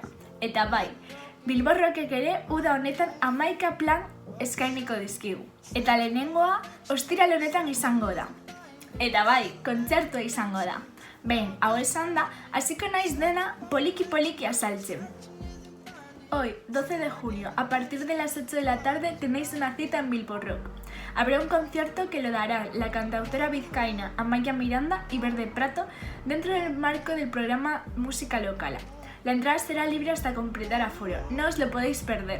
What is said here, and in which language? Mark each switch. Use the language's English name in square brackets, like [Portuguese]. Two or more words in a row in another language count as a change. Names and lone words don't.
[Basque] Eta bai, Bilbo Rockek ere uda honetan 11 plan eskainiko dizkigu. Eta lehenengoa ostiral honetan izango da. Eta bai, kontzertua izango da. Behin, hau esan da, hasiko naiz dena poliki azaltzen. [Spanish] Hoy, 12 de julio, a partir de las 8 de la tarde tenéis una cita en Bilbo Rock. Habrá un concierto que lo darán la cantautora vizcaína Amaia Miranda y Verde Prato dentro del marco del programa Música Local. La entrada será libre hasta completar aforo, no os lo podéis perder.